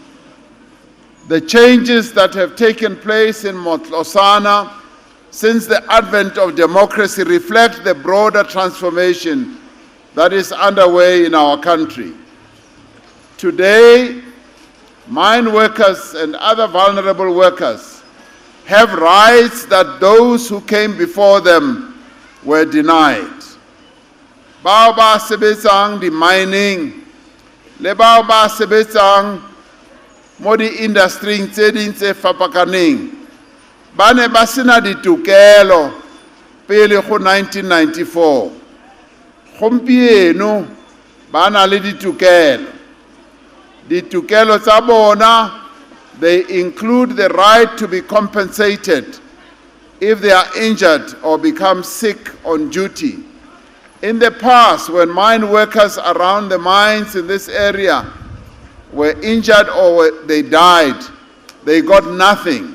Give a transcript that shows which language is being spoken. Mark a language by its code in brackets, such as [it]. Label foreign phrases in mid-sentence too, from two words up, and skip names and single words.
[en] The changes that have taken place in Matlosana since the advent of democracy reflect the broader transformation that is underway in our country. Today, mine workers and other vulnerable workers have rights that those who came before them were denied. [tn] Bao ba sebetsang di mining, le bao ba sebetsang mo di-industrying tse ding tse fapakaneng ba ne ba sena ditokelo pele go 1994. Gompieno ba na le ditokelo. Ditokelo tsa bona, [en] they include the right to be compensated if they are injured or become sick on duty. In the past, when mine workers around the mines in this area were injured or they died, they got nothing.